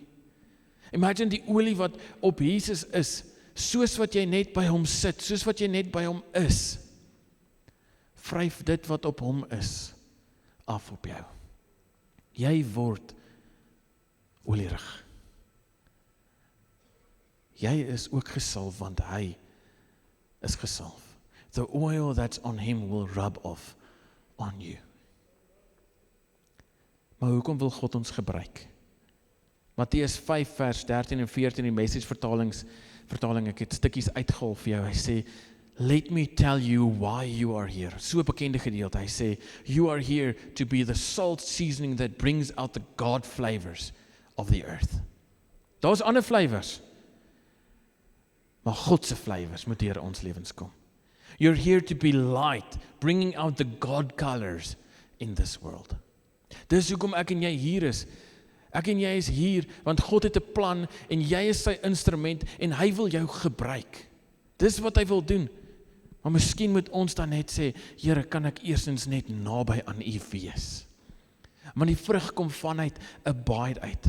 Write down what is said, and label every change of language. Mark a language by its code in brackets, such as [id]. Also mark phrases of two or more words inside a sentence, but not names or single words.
[af] Imagine die olie wat op Jesus is, soos wat jy net by hom sit, soos wat jy net by hom is, vryf dit wat op hom is, af op jou. Jy word olierig. Jy is ook gesalf, want hy is gesalf. [en] The oil that's on him will rub off on you. [af] Maar hoekom wil God ons gebruik? Matteus 5 vers 13 en 14 die Message vertaling, ek het stukkies uitgehaal vir jou. Hy sê, [en] let me tell you why you are here. [af] So 'n bekende gedeelte. Hy sê, [en] you are here to be the salt seasoning that brings out the God flavors of the earth. [af] Daar's ander flavors. Maar God se flavors moet deur ons lewens kom. [en] You're here to be light, bringing out the God colors in this world. [af] Dis hoekom ek en jy hier is. Ek en jy is hier, want God het 'n plan, en jy is sy instrument, en hy wil jou gebruik. Dis wat hy wil doen. Maar miskien moet ons dan net sê, Here, kan ek eerstens net naby aan U wees? Want die vrug kom vanuit 'n abide uit.